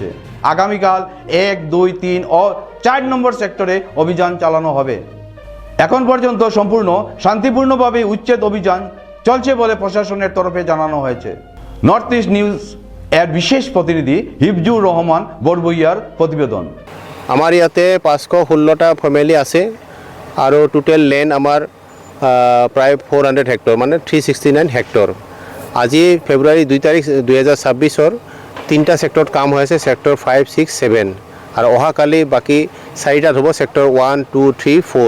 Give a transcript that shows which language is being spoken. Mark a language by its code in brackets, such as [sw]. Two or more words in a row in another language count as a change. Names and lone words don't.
[bn] আগামীকাল 1, 2, 3 ও 4 নম্বর সেক্টরে অভিযান চালানো হবে। এখন পর্যন্ত সম্পূর্ণ শান্তিপূর্ণভাবে উচ্ছেদ অভিযান চলছে বলে প্রশাসনের তরফে জানানো হয়েছে। নর্থ ইস্ট নিউজ এর বিশেষ প্রতিনিধি হিফজুর রহমান বড়বইয়ার প্রতিবেদন। [as] আমার ইয়াতে 516টা ফ্যামিলি আছে আৰু [en] total land [as] আমাৰ প্ৰায় 400 হেক্টৰ, মানে 369 হেক্টৰ। আজি ফেব্ৰুৱাৰী 2 তাৰিখ 2026-ৰ 3টা ছেক্টৰত কাম হৈ আছে, ছেক্টৰ 5, 6, 7, আৰু অহাকালি বাকী 4টাত হ'ব, ছেক্টৰ 1, 2, 3, 4।